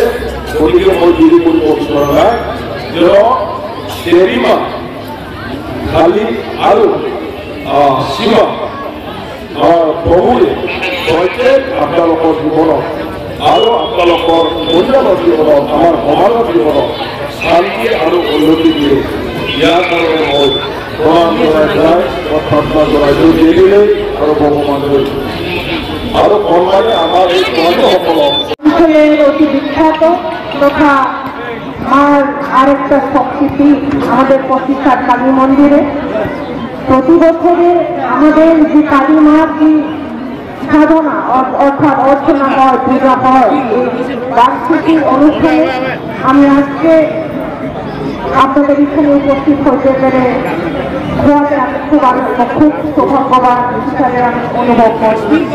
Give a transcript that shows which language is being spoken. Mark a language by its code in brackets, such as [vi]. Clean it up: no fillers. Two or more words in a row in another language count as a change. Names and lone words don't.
[as] গতিকে মই দেৰি কৰিব বিচৰা নাই, দেৰিমা কালি আৰু শিৱা প্ৰভুৱে প্ৰত্যেক আপোনালোকৰ জীৱনত আৰু আপোনালোকৰ পৰিয়ালৰ জীৱনত, আমাৰ সমাজৰ জীৱনত শান্তি আৰু উন্নতি দিয়ে। ইয়াৰ কাৰণে মই প্ৰমাণ জনাই যায় প্ৰাৰ্থনা জনাইছোঁ দেৰিলৈ আৰু ভগৱানলৈ আৰু কল্যাণে আমাৰ এই বন্ধুসকলক [bn] অতি বিখ্যাত তথা মার আরেকটা শক্তিপীঠ আমাদের প্রতিষ্ঠার কালী মন্দিরে প্রতি বছরে আমাদের যে কালী মার যে সাধনা অর্থাৎ অর্চনা হয়, পূজা হয়, বার্ষিক অনুষ্ঠানে আমি আজকে আপনাদের এখানে উপস্থিত হতে পেরে খুব সৌভাগ্যবান হিসাবে আমি অনুভব করছি।